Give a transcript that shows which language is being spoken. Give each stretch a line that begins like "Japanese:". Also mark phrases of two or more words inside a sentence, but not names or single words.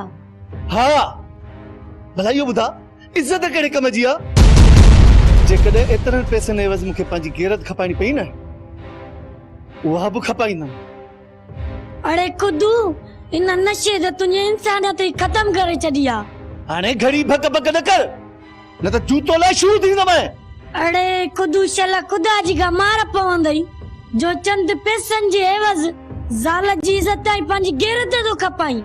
Sindhi: हा भला इहो ॿुधा इज़त कहिड़े कम जी आहे? जेकॾहिं एतिरनि पैसनि एवज़ मूंखे पंहिंजी गैरत खपाइणी पई न, उहा बि खपाईंदमि। अरे खुदू इन नशे जो तुंहिंजी इंसानियत ई ख़तम करे छॾी आहे। हाणे घड़ी भक भक न कर, न त जूतो लाइ शुरू थींदमि। अरे खुदू शला खुदा जी का मार पवंदई जो चंद पैसनि जे एवज़ ज़ाल जी इज़त ऐं पंहिंजी गैरत थो खपाई।